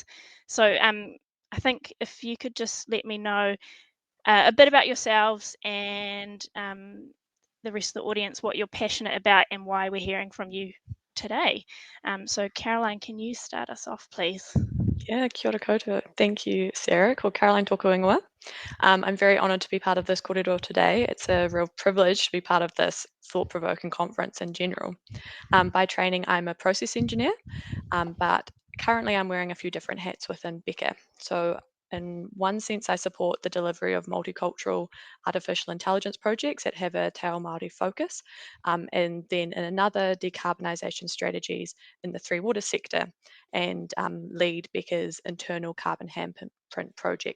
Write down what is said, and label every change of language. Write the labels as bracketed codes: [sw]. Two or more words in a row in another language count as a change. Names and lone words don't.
[en] So I think if you could just let me know a bit about yourselves and the rest of the audience, what you're passionate about and why we're hearing from you today. So Caroline, can you start us off, please? Yeah, [mi] kia ora koutou. [en] Thank you, Sarah. [mi] Ko Caroline tōku ingoa. [en] I'm very honoured to be part of this kōrero today. It's a real privilege to be part of this thought-provoking conference in general. By training, I'm a process engineer, but currently I'm wearing a few different hats within Beca. So in one sense, I support the delivery of multicultural artificial intelligence projects that have a [mi] Te Ao Māori [en] focus, and then in another, decarbonisation strategies in the Three Waters sector, and lead Beca's internal carbon handprint project.